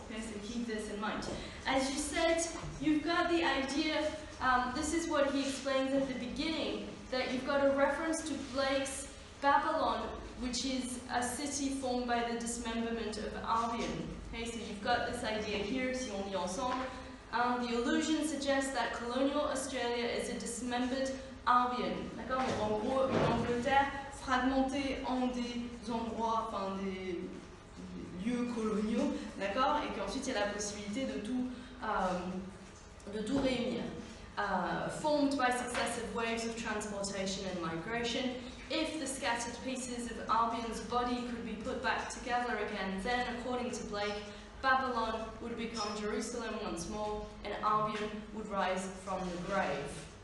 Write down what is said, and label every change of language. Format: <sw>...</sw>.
<en>Okay, so keep this in mind. As you said, you've got the idea, this is what he explains at the beginning, that you've got a reference to Blake's Babylon, which is a city formed by the dismemberment of Albion. Okay, so you've got this idea here,</en> <fr>si on lit ensemble.</fr> <en>The allusion suggests that colonial Australia is a dismembered Albion.</en> <fr>D'accord? En gros, une Angleterre fragmentée en des endroits, enfin des lieux coloniaux, d'accord? Et qu'ensuite il y a la possibilité de tout réunir.</fr> <en>Formed by successive waves of transportation and migration. If the scattered pieces of Albion's body could be put back together again, then, according to Blake, Babylon would become Jerusalem once more, and Albion would rise from the grave.</en>